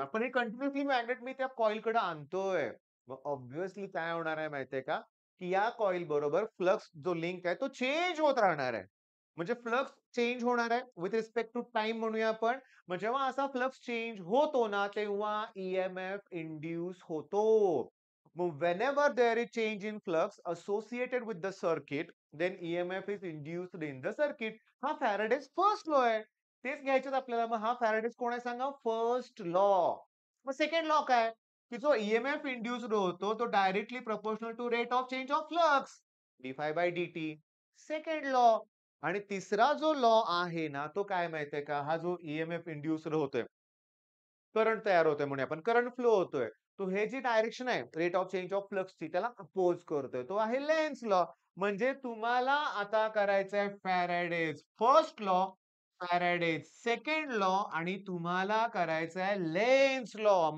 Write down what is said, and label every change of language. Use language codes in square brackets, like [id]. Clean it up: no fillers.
[mr] आपण हे continuously magnet मी त्या कॉईलकडे आणतोय. मग ऑब्व्हियसली काय होणार आहे माहितीये का? की या कॉईल बरोबर फ्लक्स जो लिंक आहे तो चेंज होत राहणार आहे. म्हणजे फ्लक्स चेंज होणार आहे [en] with respect to time [mr] म्हणूया आपण. मग जेव्हा असा फ्लक्स चेंज होतो ना, तेव्हा ईएमएफ इंड्यूस होतो. [en] मग whenever there is change in flux associated with the circuit, then EMF is induced in the circuit. [mr] हा फॅराडेज फर्स्ट लॉ आहे. तेच घ्यायचेत आपल्याला. मग हा फॅराडेज कोण आहे सांगा? First law. मग सेकंड लॉ काय? की जो ईएमएफ इंड्यूस्ड होतो तो [en] directly proportional to rate of change of flux [mr] d∅dt. Second law. आणि तिसरा जो लॉ आहे ना, तो काय माहितीये का? हा जो ईएमएफ इंड्यूस्ड होतोय, करंट तयार होतोय म्हणूया आपण, करंट फ्लो होतोय. तो हे जी डायरेक्शन आहे रेट ऑफ चेंज ऑफ फ्लक्सची, त्याला अपोज करतोय. तो आहे लेन्झ लॉ. म्हणजे तुम्हाला आता करायचंय Faraday's first law, Faraday's second law आणि तुम्हाला करायचं आहे लेन्झ लॉ.